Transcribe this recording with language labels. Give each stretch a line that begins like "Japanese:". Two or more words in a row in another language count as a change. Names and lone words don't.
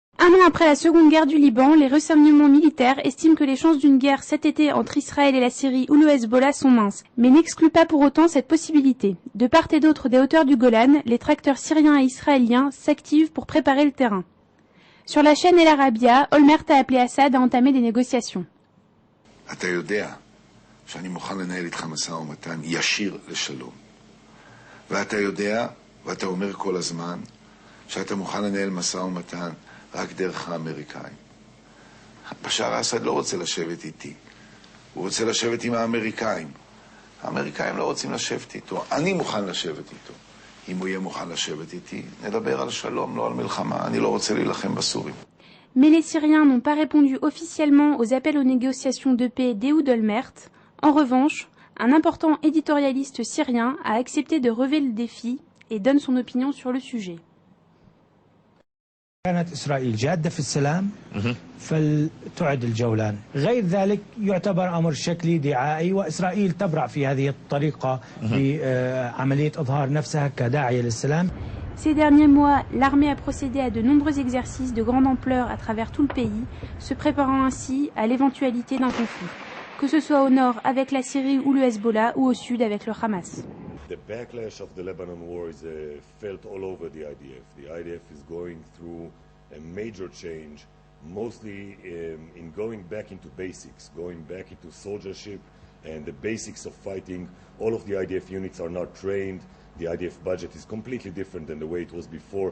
French: an après la Seconde Guerre du Liban, les renseignements militaires estiment que les chances d'une guerre cet été entre Israël et la Syrie ou le Hezbollah sont minces, mais n'excluent pas pour autant cette possibilité. De part et d'autre des hauteurs du Golan, les tracteurs syriens et israéliens s'activent pour préparer le terrain. Sur la chaîne El Arabia, Olmert a appelé Assad à entamer des négociations.
Hebrew: אתה יודע שאני מוכן לנהל איתך משא ומתן ישיר לשלום. ואתה יודע, ואתה אומר כל הזמן, שאתה מוכן לנהל משא ומתן רק דרך האמריקאים. בשאר אסד לא רוצה לשבת איתי, הוא רוצה לשבת עם האמריקאים. האמריקאים לא רוצים לשבת איתו, אני מוכן לשבת איתו. אם הוא יהיה מוכן לשבת איתי, נדבר על שלום, לא על מלחמה, אני לא רוצה להילחם בסורים.
French: Mais les Syriens n'ont pas répondu officiellement aux appels aux négociations de paix d'Ehud Olmert. En revanche, un important éditorialiste syrien a accepté de relever le défi et donne son opinion sur le sujet.
Arabic: كانت إسرائيل جادة في السلام فلتعد الجولان، غير ذلك يعتبر أمر شكلي دعائي، وإسرائيل تبرع في هذه الطريقة بعملية إظهار نفسها كداعية للسلام.
French: Ces derniers mois, l'armée a procédé à de nombreux exercices de grande ampleur à travers tout le pays, se préparant ainsi à l'éventualité d'un conflit, que ce soit au nord avec la Syrie ou le Hezbollah ou au sud avec le Hamas.
English: The backlash of the Lebanon war is felt all over the IDF. The IDF is going through a major change, mostly in going back into basics, going back into soldiership and the basics of fighting. All of the IDF units are not trained. The IDF budget is completely different than the way it was before.